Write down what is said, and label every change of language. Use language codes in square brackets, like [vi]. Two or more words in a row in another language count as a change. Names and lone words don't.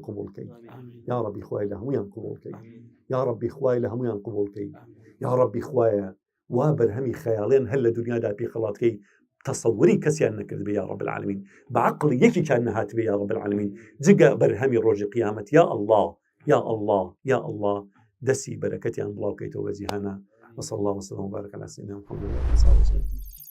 [ckb] قبوڵکەی [ar] یا ربی [ckb] خوای لە هەمویان قبوڵکەی [ar] یا ربی [ckb] خوای لە هەمویان قبوڵکەی [ar] یا ربی [ckb] خوایە وا بەرهەمی خەیاڵێن هەر لە دنیادا پێ خەڵاتکەی تەسەووری کەسیان نەکرد بێ [ar] یا رب العالمین [ckb] بەعقڵ یەکێکیان نەهات بێ [ar] یا رب العالمین [ckb] جگە بەرهەمی ڕۆژی قیامەت [ar] یا الله [ckb] دەسی بەرەکەتیان بڵاو بکەیتەوە بە جیهانە [ar] وصلى الله وسلم وبارك على سيدنا محمد وعلى اله وصحبه وسلم